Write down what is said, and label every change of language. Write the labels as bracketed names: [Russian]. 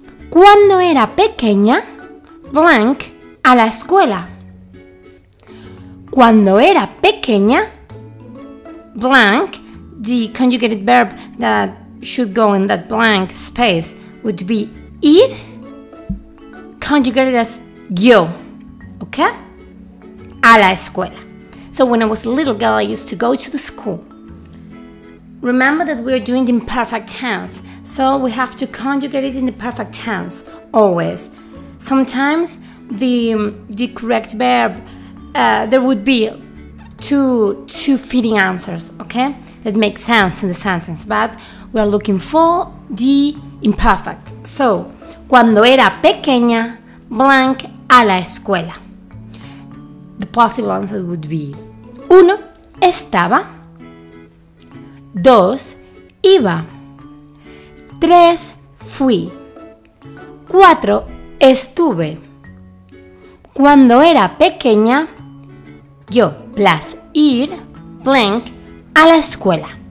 [Spanish] Cuando era pequeña, blank, a la escuela. Cuando era pequeña, [English] blank, the conjugated verb that should go in that blank space would be ir, conjugated as yo, okay? [Spanish] A la escuela. [English] So when I was a little girl, I used to go to the school. Remember that we're doing the imperfect tense, so we have to conjugate it in the perfect tense, always. Sometimes the correct verb, there would be two fitting answers, okay? That make sense in the sentence, but we are looking for the imperfect. So, [Spanish] cuando era pequeña, blank, a la escuela. [English] The possible answer would be 1. [Spanish] Estaba. 2. Iba. 3. Fui. 4. Estuve. Cuando era pequeña, yo plus ir, blank, a la escuela.